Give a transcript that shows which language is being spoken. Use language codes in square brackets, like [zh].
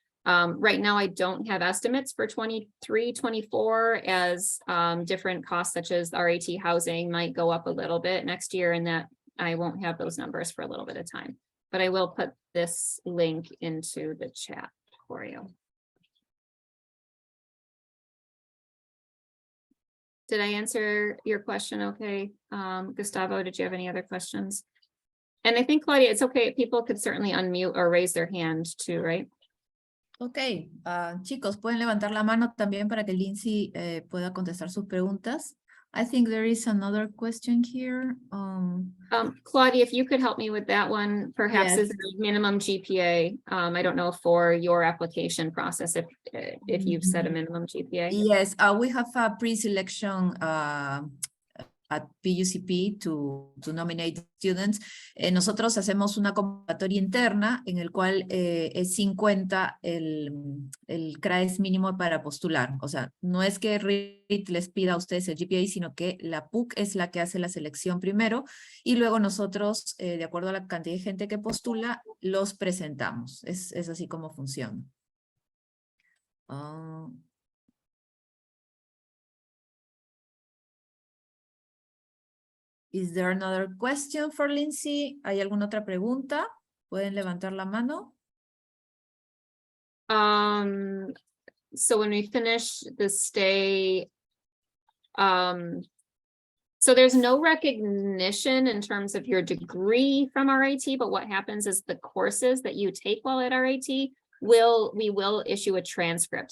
[en] Right now, I don't have estimates for 23, 24, as different costs such as RAT housing might go up a little bit next year, and that I won't have those numbers for a little bit of time, but I will put this link into the chat for you. Did I answer your question okay? Gustavo, did you have any other questions? And I think, Claudia, it's okay. People could certainly unmute or raise their hand too, right? [es] Ok, chicos, pueden levantar la mano también para que Lindsay pueda contestar sus preguntas. [en] I think there is another question here. Claudia, if you could help me with that one, perhaps Yes. is there a minimum GPA? I don't know for your application process, if you've set a minimum GPA. Yes, we have a pre-selection at PUCP to nominate students. [es] Nosotros hacemos una convocatoria interna en el cual es 50 el CRAES mínimo para postular. O sea, no es que RIT les pida a ustedes el GPA, sino que la PUC es la que hace la selección primero y luego nosotros, de acuerdo a la cantidad de gente que postula, los presentamos. Es así como funciona. [en] Is there another question for Lindsay? [es] ¿Hay alguna otra pregunta? ¿Pueden levantar la mano? [en] So when we finish the stay, so there's no recognition in terms of your degree from RIT, but what happens is the courses that you take while at RIT, we will issue a transcript.